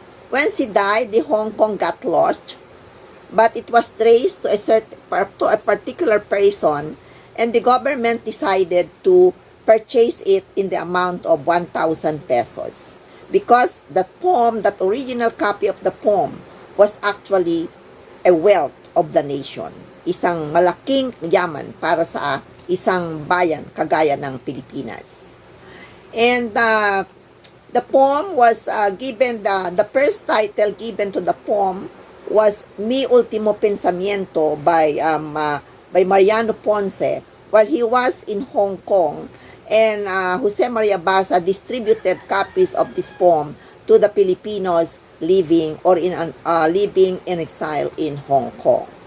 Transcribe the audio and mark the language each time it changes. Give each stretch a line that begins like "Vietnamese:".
English: When she died, the Hong Kong got lost, but it was traced to a particular person, and the government decided to purchase it in the amount of 1,000 pesos because that poem, that original copy of the poem, was actually a wealth of the nation.
Filipino: Isang malaking yaman para sa isang bayan kagaya ng Pilipinas.
English: And the poem was given, the first title given to the poem was Mi Ultimo Pensamiento by Mariano Ponce while he was in Hong Kong, and Jose Maria Basa distributed copies of this poem to the Filipinos living in exile in Hong Kong.